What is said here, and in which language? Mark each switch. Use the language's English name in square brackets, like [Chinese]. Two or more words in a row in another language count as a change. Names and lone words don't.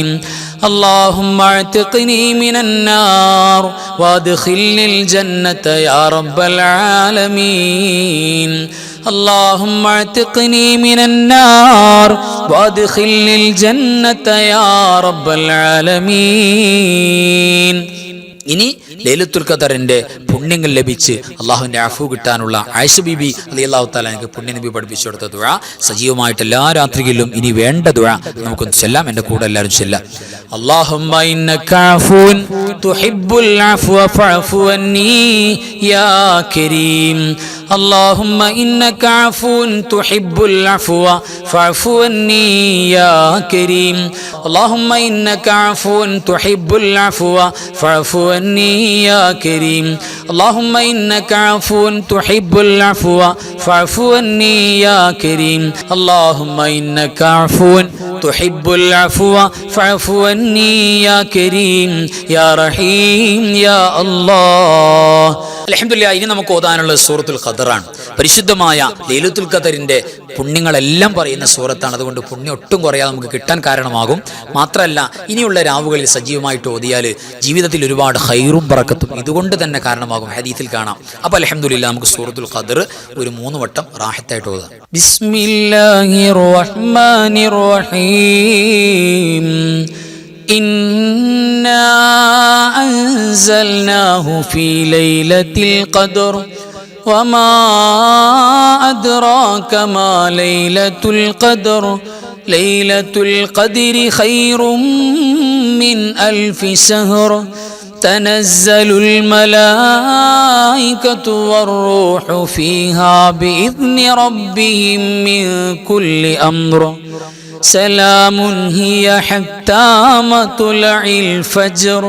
[Arabic] اللهم اعتقني من النار وادخلني الجنة يا رب العالمين. اللهم اعتقني من النار وادخلني الجنة يا رب العالمين. [Malayalam] ഇനി ലൈലത്തുൽ ഖദറിന്റെ പുണ്യങ്ങൾ ലഭിച്ച് അള്ളാഹുവിൻ്റെ അഫു കിട്ടാനുള്ള ആയിഷ ബീബി [Arabic] رضي الله تعالى [Malayalam] എനിക്ക് പുണ്യനബി പഠിപ്പിച്ചു കൊടുത്ത ദുആ സജീവമായിട്ട് എല്ലാ രാത്രികളിലും ഇനി വേണ്ട ദുആ നമുക്കൊന്ന് ചൊല്ലാം. എൻ്റെ കൂടെ എല്ലാവരും ചൊല്ലാം. [Arabic] اللهم إنك عفو تحب العفو فاعف عني يا كريم. اللهم إنك عفو تحب العفو فاعف عني يا كريم. اللهم إنك عفو تحب العفو فاعف عني يا كريم. اللهم إنك عفو تحب العفو فاعف عني يا كريم. اللهم إنك عفو تحب العفو فاعف عني يا كريم يا رحيم يا الله. [Malayalam] അൽഹംദുലില്ലാഹ്. ഇനി നമുക്ക് ഓതാനുള്ള സൂറത്തുൽ ഖദറാണ്. പരിശുദ്ധമായ ലൈലത്തുൽ ഖദറിന്റെ പുണ്യങ്ങളെല്ലാം പറയുന്ന സൂറത്താണ്. അതുകൊണ്ട് പുണ്യം ഒട്ടും കുറയാതെ നമുക്ക് കിട്ടാൻ കാരണമാകും. മാത്രമല്ല, ഇനിയുള്ള രാവുകളിൽ സജീവമായിട്ട് ഓതിയാൽ ജീവിതത്തിൽ ഒരുപാട് ഖൈറും ബറക്കത്തും ഇതുകൊണ്ട് തന്നെ കാരണമാകും. ഹദീസിൽ കാണാം. അപ്പോൾ അൽഹംദുലില്ലാഹ് നമുക്ക് സൂറത്തുൽ ഖദർ ഒരു 3 വട്ടം റാഹത്തായിട്ട് ഓതാം. [Arabic] بسم الله الرحمن الرحيم. إنا أنزلناه في ليلة القدر وما أدراك ما ليلة القدر ليلة القدر خير من 1000 شهر تنزل الملائكة والروح فيها بإذن ربهم من كل أمر سلام هي حتى مطلع الفجر.